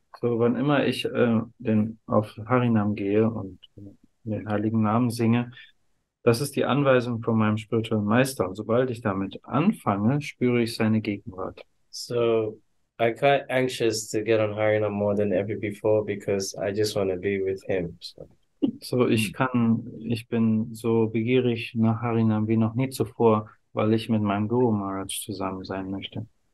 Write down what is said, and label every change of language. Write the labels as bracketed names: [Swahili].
[German] So, wann immer ich auf Harinam gehe und den heiligen Namen singe, das ist die Anweisung von meinem spirituellen Meister. Und sobald ich damit anfange, spüre ich seine Gegenwart. [English] So I'm quite anxious to get on Harinam more than ever before because I just want to be with him. [German] So, ich bin so begierig nach Harinam wie noch nie zuvor, weil ich mit meinem Guru Maharaj zusammen sein möchte.